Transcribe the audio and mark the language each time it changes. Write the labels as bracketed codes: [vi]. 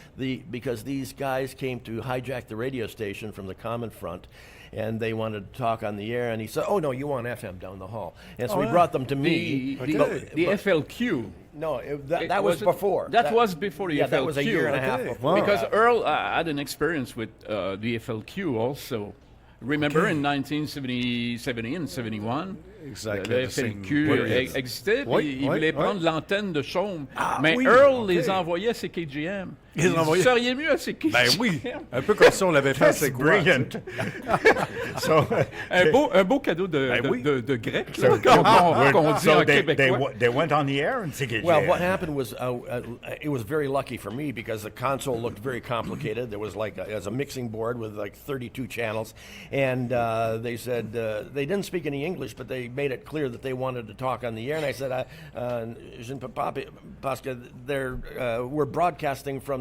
[en] Because these guys came to hijack the radio station from the Common Front, and they wanted to talk on the air." And he said, "Oh no, you want FM down the hall." And so he brought them to me. The FLQ. No, that was before. That was before the FLQ. Yeah, that was a year and a half before. Because Earl had an experience with the FLQ also. Remember, in 1970 and 71, [fr] le FLQ existait, puis il voulait prendre l'antenne de Chaume. Mais Earl les envoyait à CKGM. Vous seriez mieux à CKGM. Ben oui, un peu comme ça, on l'avait fait. C'est [en] brilliant. [fr] un beau cadeau de grec, qu'on dit en québécois. [en] They went on the air in CKGM. Well, what happened was, it was very lucky for me because the console looked very complicated. There was like a mixing board with like 32 channels. And they said, they didn't speak any English, but they made it clear that they wanted to talk on the air. And I said, [fr] je ne peux pas, parce que [en] we're broadcasting from